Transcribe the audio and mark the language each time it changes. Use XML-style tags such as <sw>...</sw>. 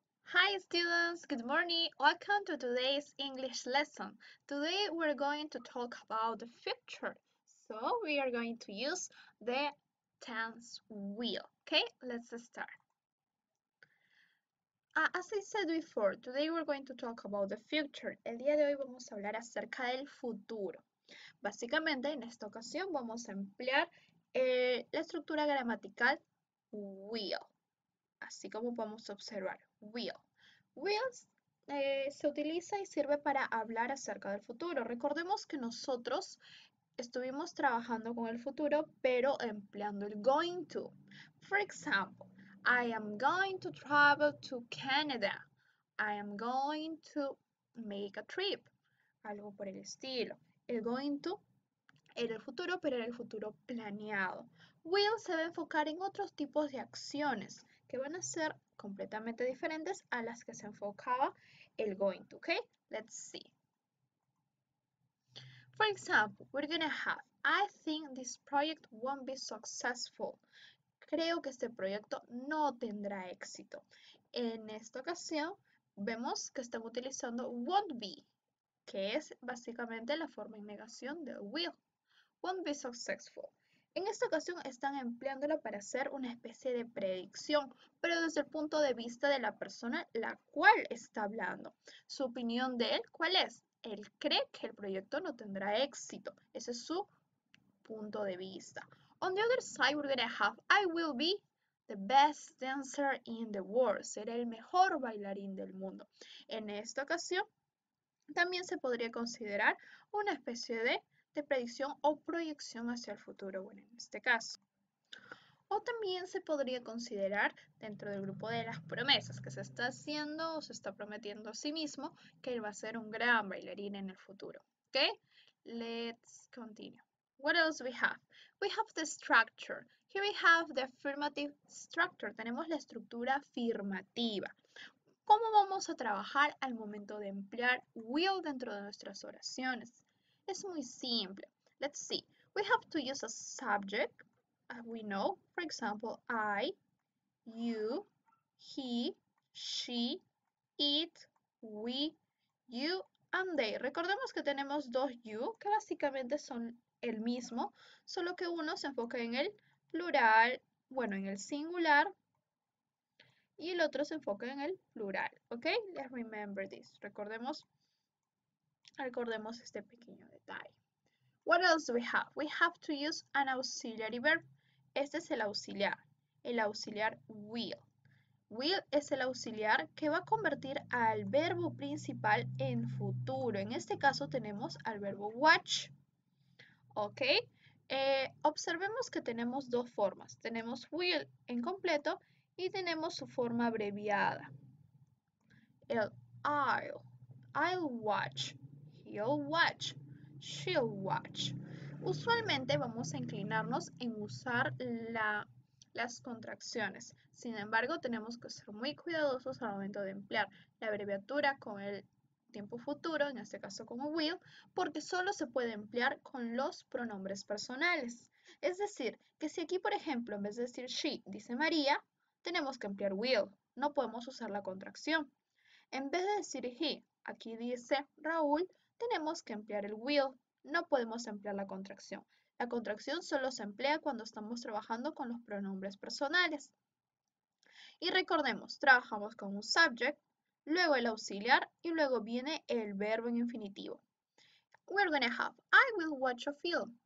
<en>Hi students, good morning. Welcome to today's English lesson. Today we're going to talk about the future. So we are going to use the tense wheel. Okay, let's start. As I said before, today we're going to talk about the future.</en> <es>El día de hoy vamos a hablar acerca del futuro. Básicamente en esta ocasión vamos a emplear la estructura gramatical will. Así como podemos observar, will. Will se utiliza y sirve para hablar acerca del futuro. Recordemos que nosotros estuvimos trabajando con el futuro, pero empleando el going to.</es> <en>For example, I am going to travel to Canada. I am going to make a trip.</en> <es>Algo por el estilo. El going to era el futuro, pero era el futuro planeado. Will se va a enfocar en otros tipos de acciones que van a ser completamente diferentes a las que se enfocaba el going to, okay?</es> <en>Let's see. For example, we're gonna have, I think this project won't be successful.</en> <es>Creo que este proyecto no tendrá éxito. En esta ocasión, vemos que están utilizando won't be, que es básicamente la forma en negación de will.</es> <en>Won't be successful.</en> <es>En esta ocasión están empleándola para hacer una especie de predicción, pero desde el punto de vista de la persona la cual está hablando. Su opinión de él, ¿cuál es? Él cree que el proyecto no tendrá éxito. Ese es su punto de vista.</es> <en>On the other side, we're gonna have I will be the best dancer in the world.</en> <es>Seré el mejor bailarín del mundo. En esta ocasión, también se podría considerar una especie de predicción o proyección hacia el futuro, bueno, en este caso. O también se podría considerar dentro del grupo de las promesas que se está haciendo o se está prometiendo a sí mismo que él va a ser un gran bailarín en el futuro.</es> <en>¿Ok? Let's continue. What else we have? We have the structure. Here we have the affirmative structure.</en> <es>Tenemos la estructura afirmativa. ¿Cómo vamos a trabajar al momento de emplear will dentro de nuestras oraciones? Es muy simple.</es> <en>Let's see. We have to use a subject, as we know. For example, I, you, he, she, it, we, you, and they.</en> <es>Recordemos que tenemos dos you que básicamente son el mismo, solo que uno se enfoca en el plural, bueno, en el singular, y el otro se enfoca en el plural, ¿ok?</es> <en>Let's remember this.</en> <es>Recordemos este pequeño detalle.</es> <en>What else do we have? We have to use an auxiliary verb.</en> <es>Este es el auxiliar will. Will es el auxiliar que va a convertir al verbo principal en futuro. En este caso tenemos al verbo watch, ¿ok? Observemos que tenemos dos formas. Tenemos will en completo y tenemos su forma abreviada.</es> <en>El I'll watch, he'll watch, she'll watch.</en> <es>Usualmente vamos a inclinarnos en usar las contracciones. Sin embargo, tenemos que ser muy cuidadosos al momento de emplear la abreviatura con el tiempo futuro, en este caso como will, porque solo se puede emplear con los pronombres personales. Es decir, que si aquí, por ejemplo, en vez de decir she, dice María, tenemos que emplear will. No podemos usar la contracción. En vez de decir he, aquí dice Raúl, tenemos que emplear el will. No podemos emplear la contracción. La contracción solo se emplea cuando estamos trabajando con los pronombres personales. Y recordemos, trabajamos con un subject, luego el auxiliar y luego viene el verbo en infinitivo.</es> <en>We're gonna have I will watch a film.</en>